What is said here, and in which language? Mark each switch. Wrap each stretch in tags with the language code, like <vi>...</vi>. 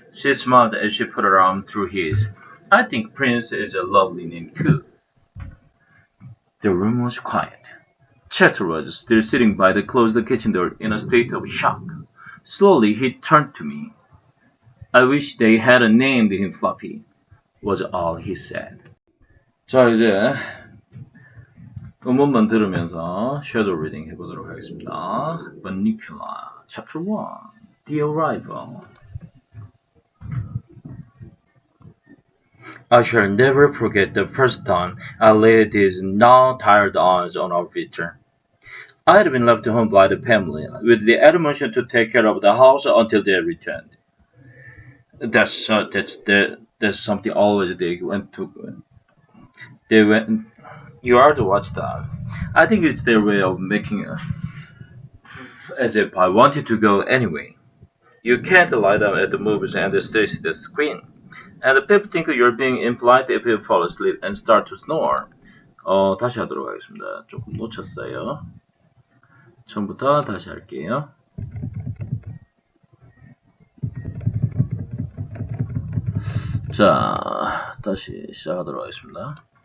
<en>She smiled as she put her arm through his. I think Prince is a lovely name, too. The room was quiet. Chester was still sitting by the closed kitchen door in a state of shock. Slowly he turned to me. I wish they had named him Fluffy, was all he said.</en> <ko>자, 이제 음원만 들으면서 shadow reading 해보도록 하겠습니다.</ko> <en>Bunnicula Chapter 1, The Arrival. I shall never forget the first time I laid these now tired eyes on our visitor. I had been left home by the family, with the admonition to take care of the house until they returned. That's something always they went to. They went. You are the watchdog. I think it's their way of making as if I wanted to go anyway. You can't lie down at the movies and stare at the screen. And people think you're being impolite if you fall asleep and start to snore.</en> <ko>다시 하도록 하겠습니다. 조금 놓쳤어요. 처음부터 다시 할게요. 자, 다시 시작하도록 하겠습니다.</ko>